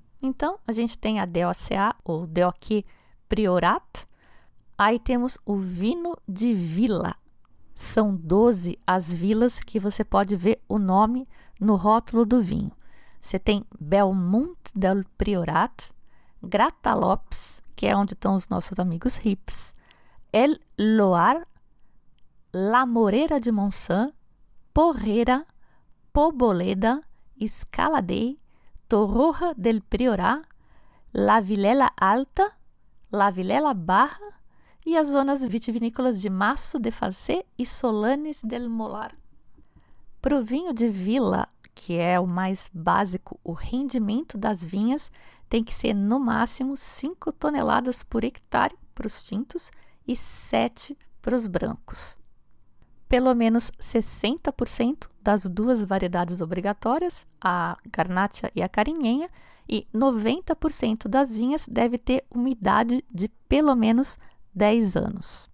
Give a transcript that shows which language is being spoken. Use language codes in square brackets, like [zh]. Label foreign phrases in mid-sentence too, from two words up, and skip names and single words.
[pt] Então a gente tem a DOCA ou DOC Priorat, aí temos o vinho de vila. São 12 as vilas que você pode ver o nome no rótulo do vinho. Você tem Belmont del Priorat, Gratalopes, que é onde estão os nossos amigos hips, El Loar, La Morera de Montsant, Porrera, Poboleda, Escaladei, Torroja del Priorat, La Vilela Alta, La Vilela Barra e as zonas vitivinícolas de Masso de Falset e Solanes del Molar. Para o vinho de vila, que é o mais básico, o rendimento das vinhas tem que ser no máximo 5 toneladas por hectare para os tintos e 7 para os brancos. Pelo menos 60% das duas variedades obrigatórias, a Garnacha e a Cariñena, e 90% das vinhas deve ter uma idade de pelo menos 10 anos.